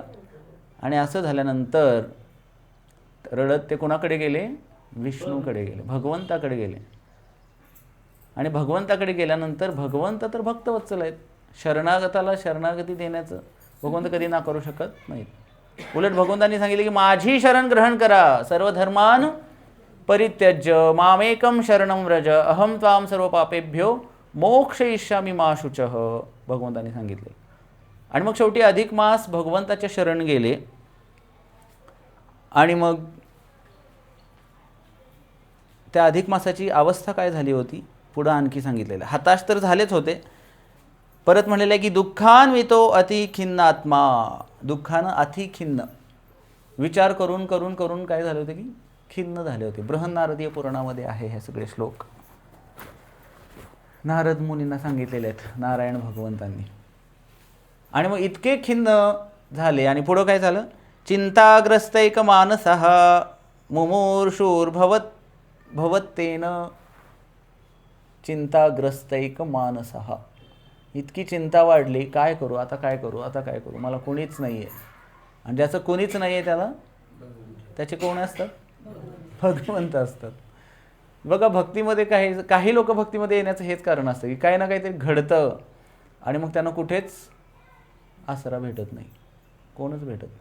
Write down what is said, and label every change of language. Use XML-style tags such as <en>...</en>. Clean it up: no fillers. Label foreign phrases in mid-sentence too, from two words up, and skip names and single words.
<mr>आणि असं झाल्यानंतर रडत ते कोणाकडे गेले, विष्णूकडे गेले, भगवंताकडे गेले. आणि भगवंताकडे गेल्यानंतर भगवंत तर भक्तवत्सल आहेत, शरणागताला शरणागती देण्याचं भगवंत कधी ना करू शकत नाहीत. उलट भगवंतांनी सांगितले की माझी शरण ग्रहण करा,</mr> <sa>सर्व धर्मान परित्यज्य मामेकम शरणं व्रज, अहम त्वाम सर्व पापेभ्यो मोक्षयिष्यामि मा शुचः,</sa> <mr>भगवंतांनी सांगितले. आणि मग शेवटी अधिक मास भगवंताच्या शरण गेले. आणि मग त्या अधिक मासाची अवस्था काय झाली होती पुढं आणखी सांगितलेलं. हताश तर झालेच होते, परत म्हणलेलं आहे की</mr> <sa>दुःखान्वितो अति खिन्नात्मा,</sa> <mr>दुःखानं अति खिन्न, विचार करून करून करून काय झाले होते की खिन्न झाले होते. बृहन्नारदीय पुराणामध्ये आहे हे सगळे श्लोक, नारद मुनींना सांगितलेले आहेत नारायण भगवंतांनी. आणि मग इतके खिन्न झाले. आणि पुढं काय झालं,</mr> <sa>चिंताग्रस्तैक मानसः मुमूर्षुर्भवत्तेन, चिंताग्रस्तैक मानसः,</sa> <mr>इतकी चिंता वाढली, काय करू आता, काय करू आता, काय करू, मला कोणीच नाही आहे. आणि ज्याचं कोणीच नाही आहे त्याला त्याचे कोण असतात, भगवंत असतात. बघा भक्तीमध्ये काही लोक भक्तीमध्ये येण्याचं हेच कारण असतं की काही ना काहीतरी घडतं आणि मग त्यांना कुठेच आसरा भेटत नाही, कोणच भेटत नाही.</mr>